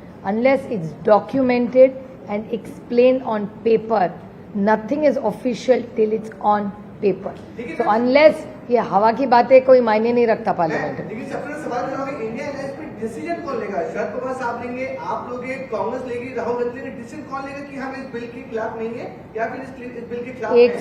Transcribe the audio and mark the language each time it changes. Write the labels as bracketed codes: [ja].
[en] Unless it's documented and explained on paper, nothing is official till it's on paper. So unless [hi] ये हवा की बातें कोई मायने नहीं रखता पार्लियामेंट में। लेकिन सबसे सवाल जो है इंडिया अलायंस पे डिसीजन कौन लेगा? शरद पवार साहब लेंगे, आप लोगे, कांग्रेस लेगी, राहुल गांधी लेंगे, डिसीजन कौन लेगा कि हम इस बिल के खिलाफ नहीं है या फिर इस बिल के खिलाफ